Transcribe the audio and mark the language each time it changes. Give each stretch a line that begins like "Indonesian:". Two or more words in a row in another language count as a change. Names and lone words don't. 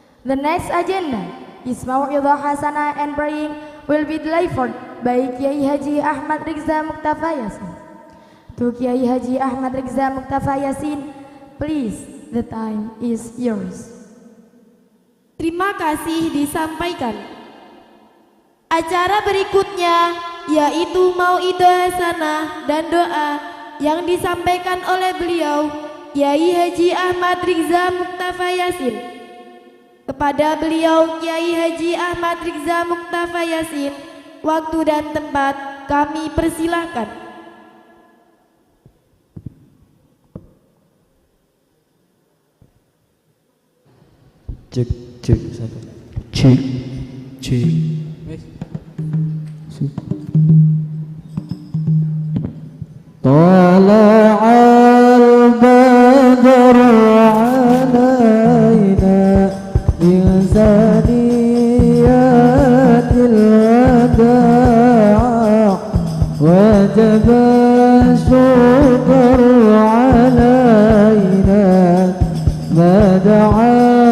English: The next agenda is Mau'idhah Hasanah and praying will be delivered by Kiai Haji Ahmad Rizza Muqtafa Yasin. To Kiai Haji Ahmad Rizza Muqtafa Yasin, please, the time is yours.
Indonesian: Terima kasih disampaikan. Acara berikutnya yaitu Mau'idhah Hasanah dan doa yang disampaikan oleh beliau Kiai Haji Ahmad Rizza Muqtafa Yasin. Kepada beliau Kiai Haji Ahmad Rizza Muqtafa Yasin, waktu dan tempat kami persilahkan. Cek satu. Cek.
Arabic: طلع البدر علينا من ثنيات الوداع وجب الشكر علينا ما دعا